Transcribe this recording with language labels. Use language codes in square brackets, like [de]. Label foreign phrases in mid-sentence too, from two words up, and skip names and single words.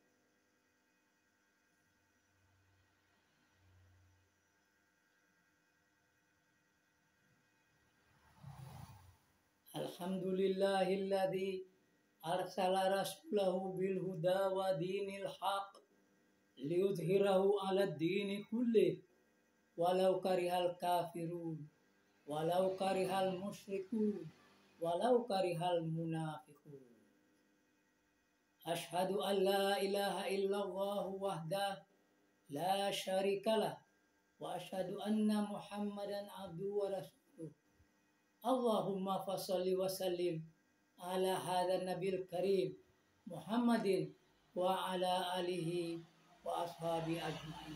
[ar] الحمد لله الذي أرسل رسوله بالهدى ودين الحق ليظهره على الدين كله ولو كره الكافرون ولو كره المشركون ولو كره المنافقون. أشهد أن لا إله إلا الله وحده لا شريك له وأشهد أن محمدا عبده ورسوله. اللهم فصل وسلم على هذا النبي الكريم محمد وعلى آله وأصحابه أجمعين.